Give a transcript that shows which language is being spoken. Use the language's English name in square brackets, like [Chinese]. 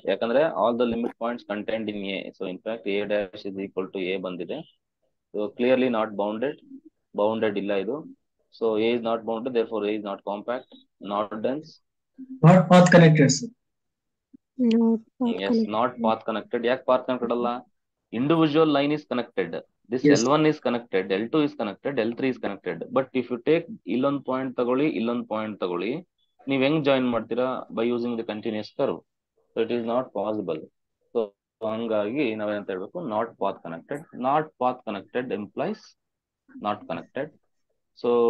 [English] ಯಾಕಂದ್ರೆ all the limit points contained in A. So in fact A dash is equal to A ಬಂದಿದೆ. So clearly not bounded, [Kannada] bounded ಇಲ್ಲ ಇದು. [English] So A is not bounded, therefore A is not compact, not dense. Not path connected, sir. Yes, not path connected. [Kannada] ಯಾಕೆ path connected ಅಲ್ಲ? [English] Individual line is connected. This Yes. L1 is connected, L2 is connected, L3 is connected. But if you take [Kannada] ಇಲ್ಲೊಂದು point ತಗೊಳ್ಳಿ, ಇಲ್ಲೊಂದು point ತಗೊಳ್ಳಿ, ನೀವ್ ಹೆಂಗ್ join ಮಾಡ್ತೀರಾ? [English] By using the continuous curve. So it is not possible. [Kannada] So ಹಂಗಾಗಿ ನಾವೇನಂತ ಹೇಳ್ಬೇಕು? [English] Not path connected. Not path connected implies not connected. So